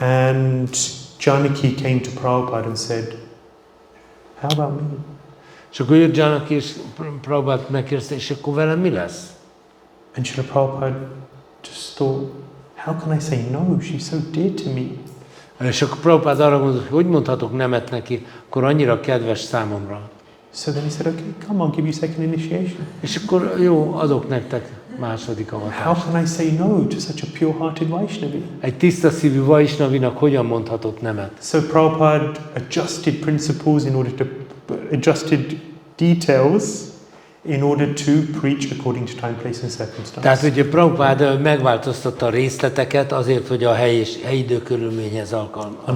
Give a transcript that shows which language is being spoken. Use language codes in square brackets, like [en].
[en] And Janaki came to Prabhupada and said, "How about me?" [hu] És akkor jött Janaki és Prabhupada megkérdezte, és akkor velem mi lesz? [en] And Srila Prabhupada just thought, how can I say no? She's so dear to me. [hu] És akkor Prabhupada arra gondolt, hogy mondhatok nemet neki, akkor annyira kedves számomra. [en] So then he said, okay, come on, give you second initiation. [hu] És akkor jó, adok nektek második [en] How [hu] avatást. [en] can I say no to such a pure-hearted Vaishnavi? [hu] Egy tiszta szívű Vaishnavinak hogyan mondhatott nemet? [en] So Prabhupada adjusted principles in order to, adjusted details in order to preach according to time, place and circumstance. [hu] Tehát ugye Prabhupada megváltoztatta a részleteket azért, hogy a helyi idő körülményhez alkalmazzon.